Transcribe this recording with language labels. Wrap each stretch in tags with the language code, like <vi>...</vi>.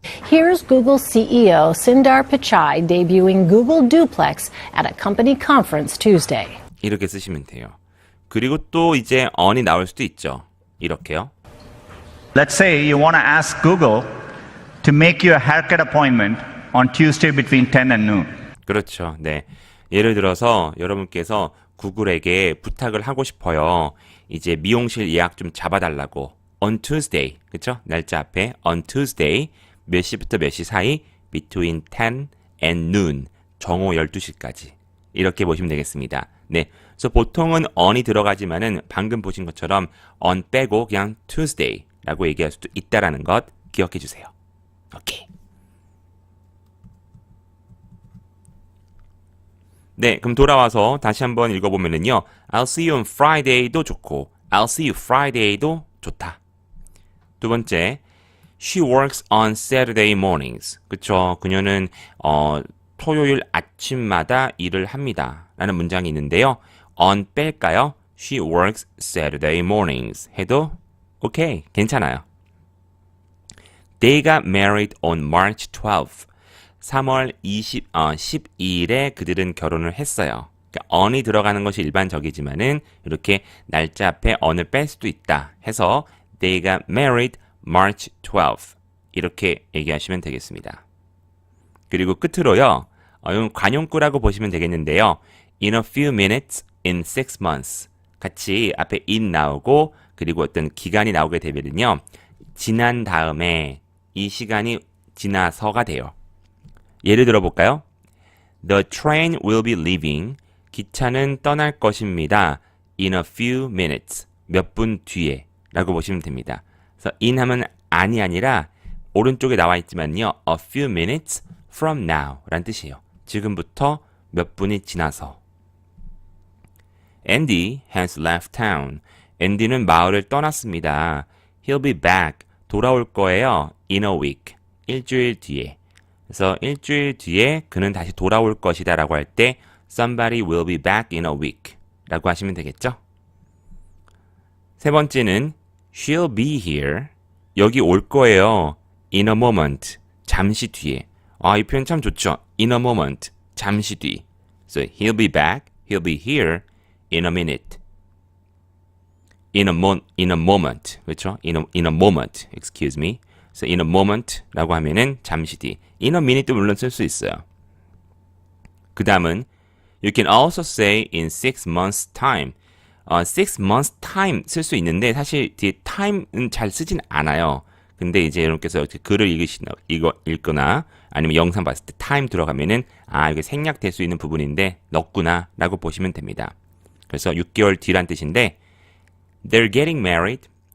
<en>Here's Google CEO Sundar Pichai debuting Google Duplex at a company conference Tuesday.</en> <ko>이렇게 쓰시면 돼요. 그리고 또 이제 on이 나올 수도 있죠. 이렇게요.</ko> <en>Let's say you want to ask Google to make you a haircut appointment on Tuesday between 10 and noon.</en> <ko>그렇죠. 네. 예를 들어서 여러분께서 구글에게 부탁을 하고 싶어요. 이제 미용실 예약 좀 잡아달라고.</ko> <en>On Tuesday.</en> <ko>그쵸? 날짜 앞에 on Tuesday 몇 시부터 몇 시 사이</ko> <en>between 10 and noon.</en> <ko>정오 12시까지. 이렇게 보시면 되겠습니다. 네. 그래서 보통은 on이 들어가지만은 방금 보신 것처럼 on 빼고 그냥 Tuesday라고 얘기할 수도 있다라는 것 기억해 주세요. 오케이. 네, 그럼 돌아와서 다시 한번 읽어보면은요.</ko> <en>I'll see you on Friday도 좋고 I'll see you Friday도 좋다.</en> <ko>두 번째,</ko> <en>She works on Saturday mornings.</en> <ko>그쵸? 그녀는 토요일 아침마다 일을 합니다. 라는 문장이 있는데요. on 뺄까요?</ko> <en>She works Saturday mornings</en> <ko>해도 오케이, 괜찮아요.</ko> <en>They got married on March 12th.</en> <ko>3월 12일에 그들은 결혼을 했어요. 그러니까 on이 들어가는 것이 일반적이지만은 이렇게 날짜 앞에 on을 뺄 수도 있다 해서</ko> <en>they got married March 12th</en> <ko>이렇게 얘기하시면 되겠습니다. 그리고 끝으로요. 이건 관용구라고 보시면 되겠는데요.</ko> <en>In a few minutes, in 6 months</en> <ko>같이 앞에 in 나오고 그리고 어떤 기간이 나오게 되면요. 지난 다음에 이 시간이 지나서가 돼요. 예를 들어볼까요?</ko> <en>The train will be leaving.</en> <ko>기차는 떠날 것입니다.</ko> <en>In a few minutes.</en> <ko>몇 분 뒤에 라고 보시면 됩니다. 그래서 in 하면 안이 아니라 오른쪽에 나와 있지만요.</ko> <en>A few minutes from now</en> <ko>라는 뜻이에요. 지금부터 몇 분이 지나서.</ko> <en>Andy has left town.</en> <ko>앤디는 마을을 떠났습니다.</ko> <en>He'll be back.</en> <ko>돌아올 거예요.</ko> <en>In a week.</en> <ko>일주일 뒤에. 그래서 일주일 뒤에 그는 다시 돌아올 것이다 라고 할 때</ko> <en>somebody will be back in a week</en> <ko>라고 하시면 되겠죠? 세 번째는</ko> <en>she'll be here.</en> <ko>여기 올 거예요.</ko> <en>in a moment.</en> <ko>잠시 뒤에. 이 표현 참 좋죠. in a moment. 잠시 뒤.</ko> <en>So he'll be back. He'll be here in a minute. in a moment.</en> <ko>그렇죠?</ko> <en>in a moment. Excuse me.</en> <ko>So in a moment 라고 하면은 잠시 뒤. in a minute도 물론 쓸 수 있어요. 그 다음은</ko> <en>you can also say in 6 months time.</en> <ko>6 months time 쓸 수 있는데 사실 뒤에 time은 잘 쓰진 않아요. 근데 이제 여러분께서 글을 읽거나 아니면 영상 봤을 때 time 들어가면은 이게 생략될 수 있는 부분인데 넣었구나 라고 보시면 됩니다. 그래서 6개월 뒤란 뜻인데</ko> <en>they're getting married.</en>